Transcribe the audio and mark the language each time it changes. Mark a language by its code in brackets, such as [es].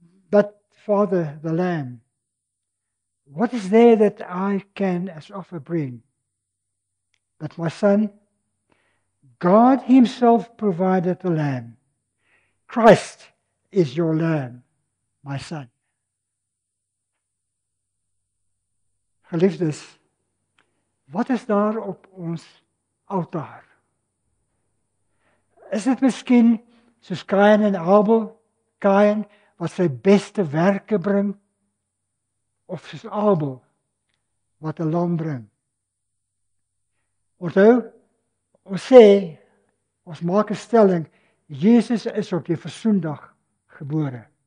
[en] But Father, the Lamb, what is there that I can as offer bring? But my son, God Himself provided the Lamb. Christ is your Lamb, my son. [af] Geliefdes, wat is daar op ons altaar? Is dit miskien soos Kain en Abel, Kain wat sy beste werke bring, of soos Abel wat 'n lam bring? Onthou, ons maak 'n stelling, Jesus is op die versoendag gebore.